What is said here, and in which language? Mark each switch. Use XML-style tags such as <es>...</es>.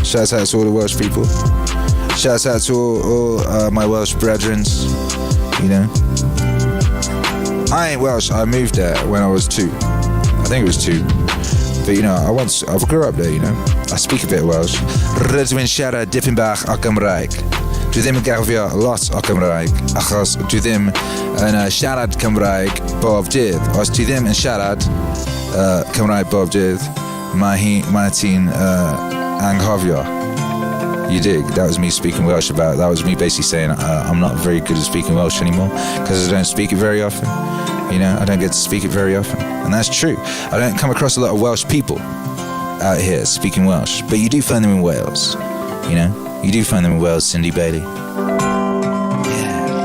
<en>Shouts out to all the Welsh people. Shouts out to all my Welsh brethren, you know. I ain't Welsh, I moved there when I was 2. I think it was 2. But, you know, I grew up there, you know. I speak a bit of Welsh.</en> <cy>Rydw i'n siarad dipyn bach o Gymraeg. Dwi ddim yn gafio lot o Gymraeg, achos dwi ddim yn siarad Cymraeg bob dydd. Os dwi ddim yn siarad Cymraeg bob dydd, mae ti'n anghofio.</cy> <en>You dig? That was me speaking Welsh about. That was me basically saying I'm not very good at speaking Welsh anymore because I don't speak it very often. You know, I don't get to speak it very often, and that's true. I don't come across a lot of Welsh people out here speaking Welsh, but you do find them in Wales. You know, you do find them in Wales, Cindy Bailey. Yeah.</en>